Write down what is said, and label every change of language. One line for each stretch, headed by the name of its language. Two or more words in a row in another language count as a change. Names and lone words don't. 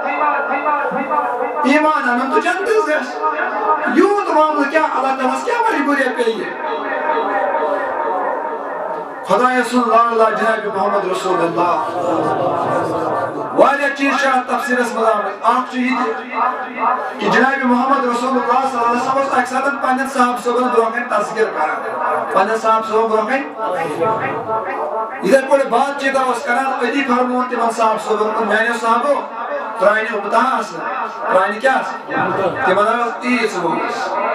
Kashmiri: ایمان انُن تہٕ جنتس گژھِ یوٗت معاملہٕ کیٛاہ اللہ تعالیٰ ہس کیٛاہ مجبوٗریہ پیٚیہِ خۄداے سُنٛد لاڈلا جناب محمد رسول اللہ واریاہ چیٖز چھِ اتھ تفصیٖلس منٛز آمٕتۍ اکھ چھُ یہِ تہِ کہِ جناب محمد رسول اللہ صلی اللہ علیہ وسلم اوس اکہِ ساتہٕ پننٮ۪ن صحابہٕ صٲبن برونٛہہ کنہِ تذکِر کران پننٮ۪ن صحابہٕ صٲبن برونٛہہ کنہِ یِتھے پٲٹھۍ بات چیٖتا اوس کران أتی فرمووُن تِمن صحابہٕ صٲبن میانیو صحابو پرانہِ اُمتہ آسہٕ پرانہِ کیٛاہ آسہٕ تِمن ٲس تیٖژ وٲنٛس